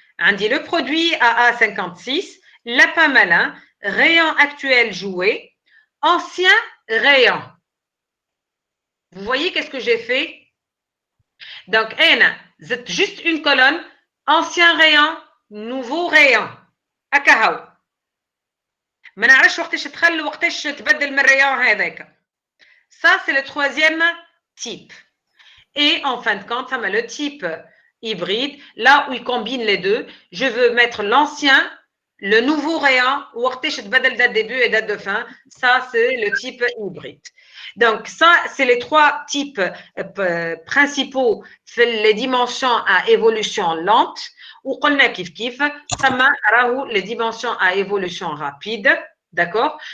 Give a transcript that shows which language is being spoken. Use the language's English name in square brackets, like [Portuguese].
[French] On dit le produit AA56, lapin malin, rayon actuel joué, ancien rayon. Vous voyez qu'est-ce que j'ai fait? Donc, c'est juste une colonne, ancien rayon, nouveau rayon. Akahaou. [Arabic] ما نعرفش وقتاش تخلوا وقتاش تبدل من الريون هذاك. [French] Ça c'est le troisième type. Et en fin de compte, ça m'a le type hybride, là où il combine les deux, je veux mettre l'ancien, le nouveau rayon, ou date début et date de fin, ça c'est le type hybride. Donc ça, c'est les trois types principaux, les dimensions à évolution lente, ou ça m'a les dimensions à évolution rapide, d'accord?